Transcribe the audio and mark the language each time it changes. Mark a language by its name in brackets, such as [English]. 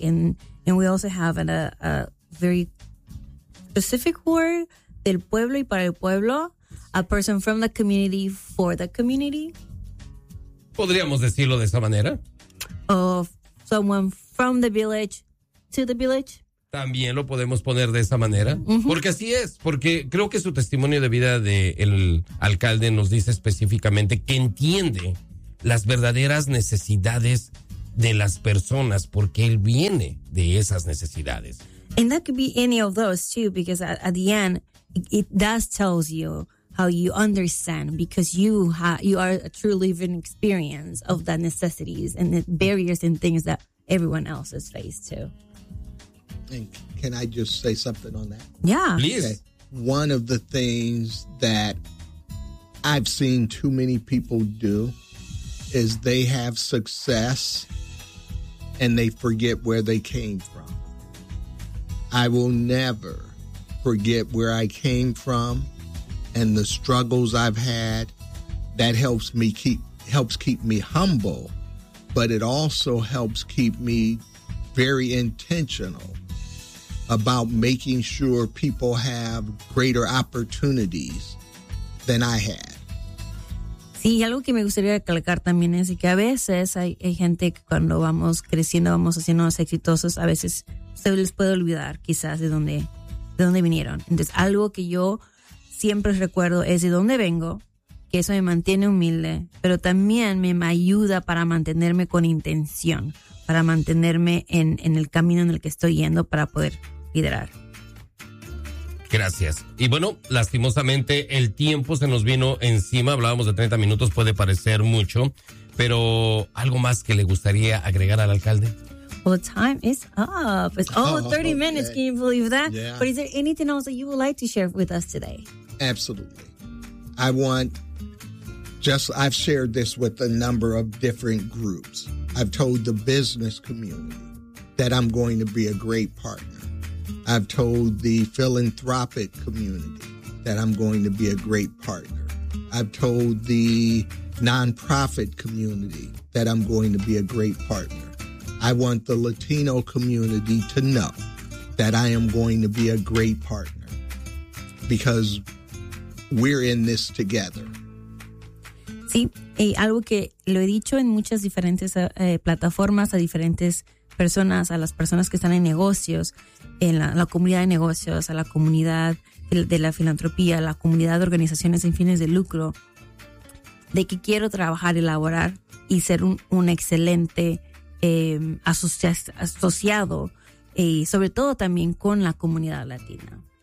[English] And we also have a very specific word. [Spanish] Del pueblo y para el pueblo, [English] a person from the community for the community. [Spanish] Podríamos decirlo de esa manera. [English] Of someone from the village to the village. [Spanish] También lo podemos poner de esa manera. Mm-hmm. Porque así es, porque creo que su testimonio de vida del alcalde nos dice específicamente que entiende las verdaderas necesidades de las personas porque él viene de esas necesidades. [English] And that could be any of those too, because at the end, it does tells you how you understand, because you are a true living experience of the necessities and the barriers and things that everyone else is faced to. And can I just say something on that? Yeah. Please. Okay. One of the things that I've seen too many people do is they have success and they forget where they came from. I will never forget where I came from and the struggles I've had. That helps keep me humble, but it also helps keep me very intentional about making sure people have greater opportunities than I had. [Spanish] Sí, y algo que me gustaría recalcar también es que a veces hay gente que cuando vamos creciendo, vamos haciéndonos exitosos, a veces se les puede olvidar quizás de dónde vinieron. Entonces, algo que yo siempre recuerdo es de dónde vengo, que eso me mantiene humilde, pero también me ayuda para mantenerme con intención, para mantenerme en el camino en el que estoy yendo para poder liderar. Gracias. Y bueno, lastimosamente el tiempo se nos vino encima. Hablábamos de 30 minutos, puede parecer mucho, pero ¿algo más que le gustaría agregar al alcalde? [English] Well, time is up. It's all 30 minutes. Okay. Can you believe that? Yeah. But is there anything else that you would like to share with us today? Absolutely. I want just, I've shared this with a number of different groups. I've told the business community that I'm going to be a great partner. I've told the philanthropic community that I'm going to be a great partner. I've told the nonprofit community that I'm going to be a great partner. I want the Latino community to know that I am going to be a great partner because we're in this together. [Spanish] Sí, algo que lo he dicho en muchas diferentes plataformas a diferentes personas, a las personas que están en negocios, en la comunidad de negocios, a la comunidad de la filantropía, a la comunidad de organizaciones sin fines de lucro, de que quiero trabajar, elaborar y ser un excelente asociado y sobre todo también con la comunidad latina.